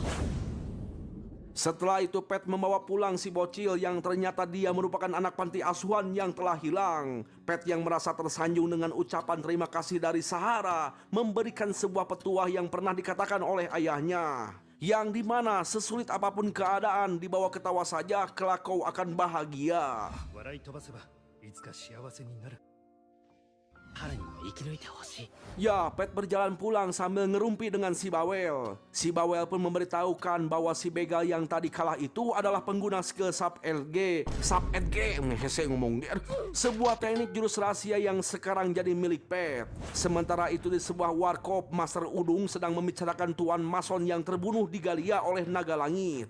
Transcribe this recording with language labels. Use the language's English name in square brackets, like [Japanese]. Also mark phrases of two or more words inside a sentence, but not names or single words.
[Indonesian] setelah itu Pet membawa pulang si bocil yang ternyata dia merupakan anak panti asuhan yang telah hilang. Pet yang merasa tersanjung dengan ucapan terima kasih dari Sahara memberikan sebuah petuah yang pernah dikatakan oleh ayahnya. Yang dimana sesulit apapun keadaan dibawa ketawa saja kelak kau akan bahagia. [Japanese] 笑い飛ばせばいつか幸せになる。ハラにも生き抜いてほしい。 [Indonesian] Ya, Pet berjalan pulang sambil ngerumpi dengan si Bawel. Si Bawel pun memberitahukan bahwa si begal yang tadi kalah itu adalah pengguna skill Sub LG. Sub LG, hese ngomong dia. Sebuah teknik jurus rahasia yang sekarang jadi milik Pet. Sementara itu di sebuah warkop, Master Udung sedang membicarakan Tuan Mason yang terbunuh di Galia oleh naga langit.